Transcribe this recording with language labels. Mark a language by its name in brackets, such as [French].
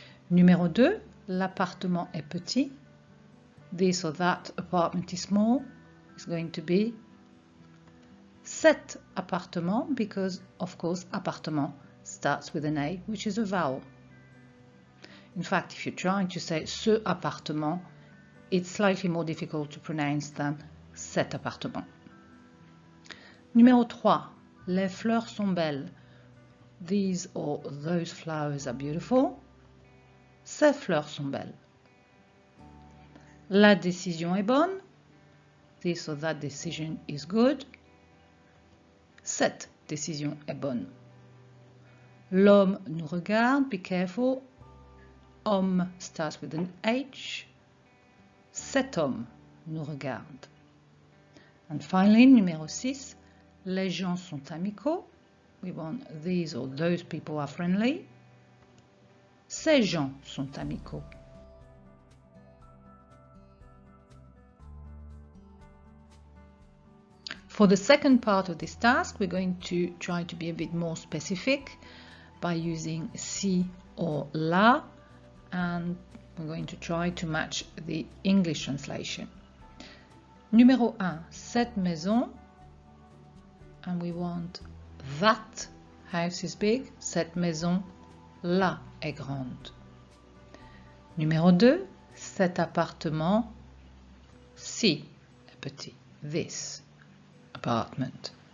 [French] Numéro 2, l'appartement est petit. [English] This or that apartment is small is going to be [French] cet appartement, [English] because of course appartement starts with an A, which is a vowel. In fact, if you're trying to say [French] ce appartement, [English] it's slightly more difficult to pronounce than [French] cet appartement. Numéro 3, les fleurs sont belles. [English] These or those flowers are beautiful. [French] Ces fleurs sont belles. La décision est bonne. [English] This or that decision is good. [French] Cette décision est bonne. L'homme nous regarde. [English] Be careful. Homme starts with an H. [French] Cet homme nous regarde. [English] And finally, [French] numéro 6, les gens sont amicaux. [English] We want these or those people are friendly. [French] Ces gens sont amicaux. [English] For the second part of this task, we're going to try to be a bit more specific by using si or la, and we're going to try to match the English translation. [French] Numéro 1, cette maison, [English] and we want that house is big, [French] cette maison là est grande. Numéro 2, cet appartement ci est petit, [English] this apartment.